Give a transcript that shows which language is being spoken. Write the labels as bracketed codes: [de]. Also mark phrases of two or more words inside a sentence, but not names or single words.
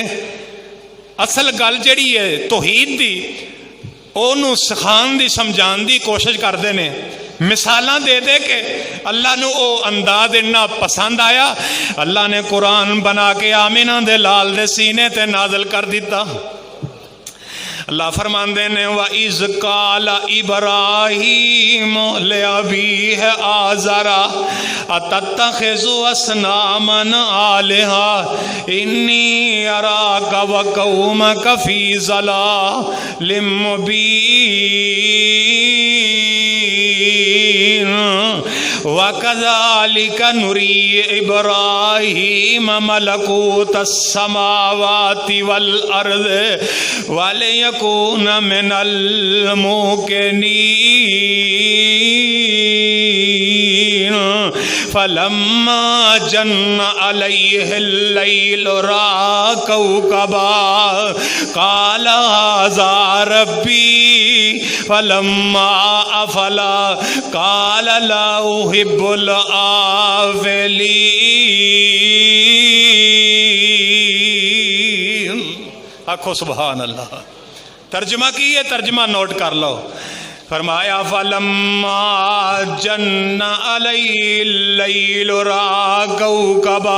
[pa] اصل گل جیہڑی ہے توحید دی، اونوں سکھاؤن دی سمجھاؤن دی کوشش کردے نے، مثالاں دے دے کے اللہ نوں او انداز اینا پسند آیا، اللہ نے قرآن بنا کے آمنہ دے لال دے سینے تے نازل کر دتا. اللہ فرماندے نے [ar] وإذ قال إبراهيم لأبيه آزر أتتخذ أصناما آلهة إني أراك وقومك في ضلال مبين وكذلك نري إبراهيم ملكوت السماوات والأرض وليكون من الموقنين فلما جن عليه الليل رأى كوكبا قال هذا ربي فلما أفل قال لا أحب الآفلين. आखो سبحان الله. [pa] ترجمہ کی ہے، ترجمہ نوٹ کر لو۔ فرمایا [ar] فلما جن عليه الليل رأى كوكبا.